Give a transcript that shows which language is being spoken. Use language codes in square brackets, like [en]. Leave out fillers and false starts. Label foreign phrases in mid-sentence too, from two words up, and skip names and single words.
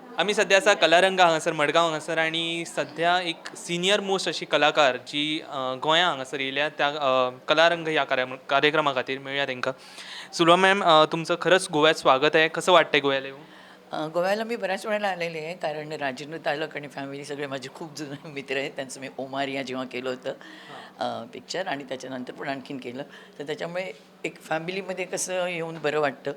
[kok] आम्ही सध्या असा कलारंग हांगासर मडगांव हांगासर आणि सध्या एक [en] senior most [kok] अशी कलाकार जी गोंया हांगासर येयल्या त्या कलारंग ह्या कार्यक्रमा खातीर मेळ्ळ्या तांकां. [mr] सुलभा मॅम, तुमचं खरंच गोव्यात स्वागत आहे. कसं वाटतंय गोव्याला येऊन? गोव्याला मी बऱ्याच वेळेला आलेले आहे कारण राजेंद्र तालक आणि फॅमिली सगळे माझे खूप जुने मित्र आहेत. त्यांचं मी ओमारिया जेव्हा केलं हां. होतं पिक्चर आणि त्याच्यानंतर पण आणखीन केलं. तर त्याच्यामुळे एक फॅमिलीमध्ये कसं येऊन बरं वाटतं.